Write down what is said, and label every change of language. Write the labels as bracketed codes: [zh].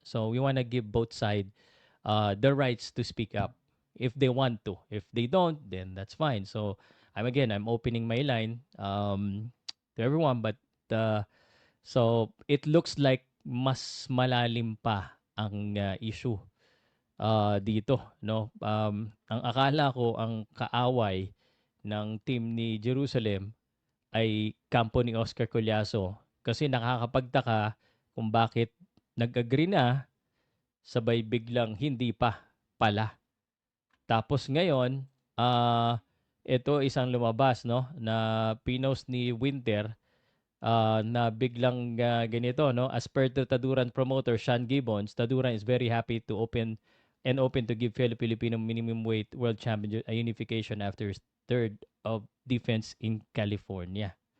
[en] So we wanna give both side the rights to speak up if they want to. If they don't, then that's fine. So I'm opening my line to everyone, but so it looks like [tl] mas malalim pa ang issue dito, no? Ang akala ko ang kaaway ng team ni Jerusalem ay kampo ni Oscar Collazo kasi nakakapagtaka kung bakit nag-agree na sabay biglang hindi pa pala. Tapos ngayon, ito isang lumabas no na pinost ni Winter na biglang ganito no, [en] as per the Taduran promoter Sean Gibbons, Taduran is very happy to open to give Filipino minimum weight world champion a unification after his third of defense in California.